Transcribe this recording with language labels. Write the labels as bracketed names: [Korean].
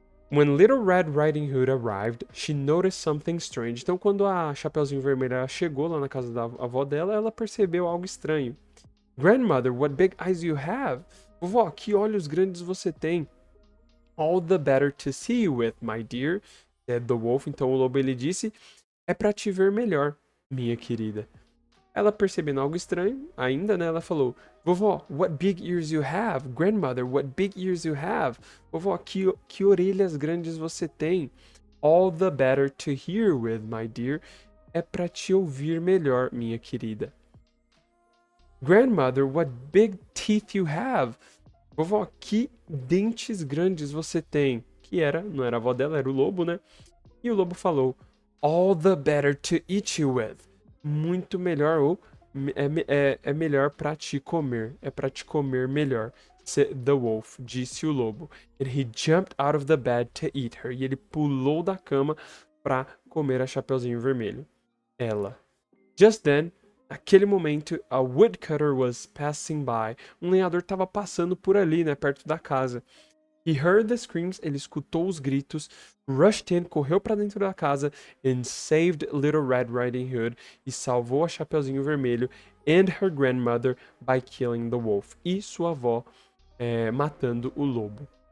[English] When Little Red Riding Hood arrived, she noticed something strange. [Portuguese] Então, quando a Chapeuzinho Vermelha chegou lá na casa da avó dela, ela percebeu algo estranho. [English] Grandmother, what big eyes you have. [Portuguese] Vovó, que olhos grandes você tem. [English] All the better to see you with, my dear, said the wolf. [Portuguese] Então, o lobo ele disse, é pra te ver melhor, minha querida. Ela percebendo algo estranho, ainda, né, ela falou, vovó, [English] what big ears you have. Grandmother, what big ears you have. [Portuguese] Vovó, que orelhas grandes você tem. [English] All the better to hear with, my dear. [Portuguese] É pra te ouvir melhor, minha querida. [English] Grandmother, what big teeth you have. [Portuguese] Vovó, que dentes grandes você tem. Que não era a avó dela, era o lobo, né? E o lobo falou, [English] all the better to eat you with. [Portuguese] Muito melhor ou é melhor pra te comer. É pra te comer melhor. [English] The wolf, [Portuguese] disse o lobo. [English] And he jumped out of the bed to eat her. [Portuguese] E ele pulou da cama pra comer a Chapeuzinho Vermelho. Ela. [English] Just then, [Portuguese] naquele momento, [English] a woodcutter was passing by. [Portuguese] Um lenhador estava passando por ali, né, perto da casa. [English] He heard the screams, [Portuguese] ele escutou os gritos, [English] rushed in, [Portuguese] correu para dentro da casa, [English] and saved Little Red Riding Hood, [Portuguese] e salvou a Chapeuzinho Vermelho, [English] and her grandmother by killing the wolf, [Portuguese] e sua avó matando o lobo.